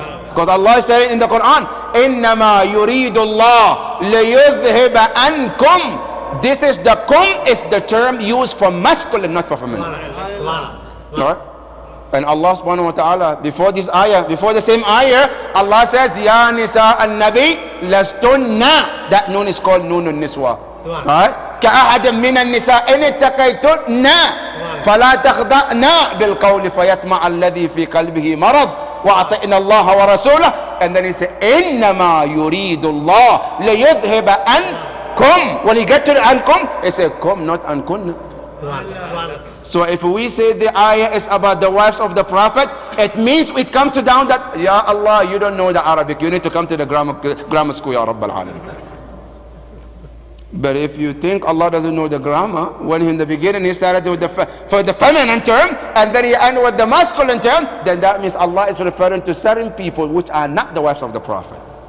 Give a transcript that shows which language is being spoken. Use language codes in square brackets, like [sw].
[en] Because Allah is saying in the Quran, [ar] إِنَّمَا يُرِيدُ اللَّهُ لِيُذْهِبَ عَنْكُمْ. [en] This is the kum is the term used for masculine, not for feminine. Right? And Allah subhanahu wa ta'ala, before this ayah, before the same ayah, Allah says, [ar] Ya nisa an-nabi lastunna. [en] That noon is called noon al-niswa. Right? [ar] كأحد من النساء إن اتقيتن فلا تخضعن بالقول فيطمع الذي في قلبه مرض وأطعنا الله ورسوله. [en] And then he said [ar] إنما يريد الله ليذهب عنكم. [en] When he get to the ankum, he said kum, not ankunna. So if we say the ayah is about the wives of the Prophet, it means it comes to down that, Ya Allah, you don't know the Arabic, you need to come to the grammar school, Ya Rabbal Alamin. But if you think Allah doesn't know the grammar, when in the beginning he started with for the feminine term, and then he ended with the masculine term, then that means Allah is referring to certain people which are not the wives of the Prophet.